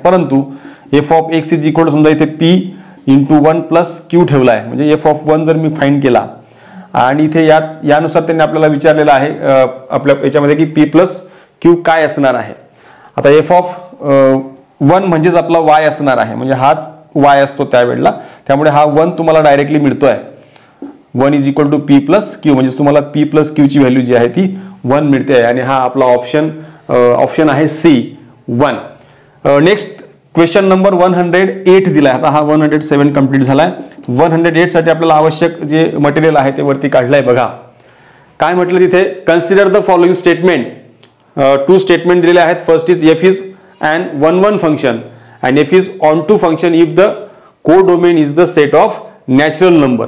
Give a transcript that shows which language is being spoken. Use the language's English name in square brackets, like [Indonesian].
[Marathi] परंतु f of x is equal to समजा इथे p इंटू 1 प्लस q ठेवला आहे, म्हणजे f ऑफ 1 जर मी फाइंड केला आणि इथे यानुसार त्यांनी आपल्याला विचारलेलं आहे आपल्या याच्यामध्ये की p प्लस q काय असणार आहे. आता f ऑफ 1 म्हणजेच आपला y असणार आहे, म्हणजे हाच y असतो त्यावेळेला, त्यामुळे हा 1 तुम्हाला डायरेक्टली मिळतोय. 1 is equal to p plus q, म्हणजे तुम्हाला p प्लस q ची व्हॅल्यू जी आहे ती 1 मिळते आहे. आणि हा आपला ऑप्शन आहे C1. नेक्स्ट क्वेश्चन नंबर 108 दिलाय. आता हा 107 कंप्लीट झालाय. 108 साठी आपल्याला आवश्यक जे मटेरियल आहे ते वरती काढलंय. बघा काय म्हटलं तिथे, [English] Consider the following statement. [Marathi] 2 statement दिलेले आहेत. [English] First is f is an 1 1 function and f is onto function if the codomain is the set of natural number.